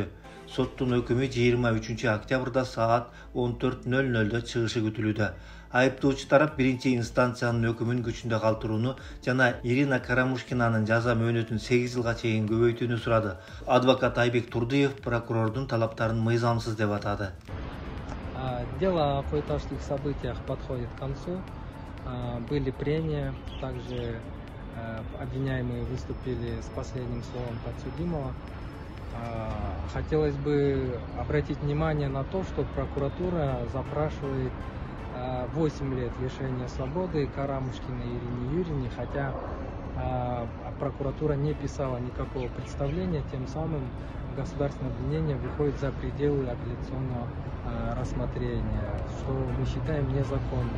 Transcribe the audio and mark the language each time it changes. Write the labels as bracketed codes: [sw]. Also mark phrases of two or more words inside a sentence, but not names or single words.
[ky] Соттун өкүмү 23-октябрда саат 14:00 чыгышы күтүлүүдө. Айыптоочу тарап биринчи инстанциянын өкүмүн күчүндө калтырууну жана Ирина Карамушкинанын жаза мөөнөтүн 8 жылга чейин көбөйтүүнү сурады. Адвокат Айбек Турдыев прокурордун талаптарын мыйзамсыз деп атады. [ru] Дело о койташских событиях подходит к концу. Были прения, также обвиняемые выступили с последним словом подсудимого. Хотелось бы обратить внимание на то, что прокуратура запрашивает 8 лет лишения свободы Карамушкиной Ирине Юрьевне, хотя прокуратура не писала никакого представления, тем самым государственное обвинение выходит за пределы апелляционного рассмотрения, что мы считаем незаконным.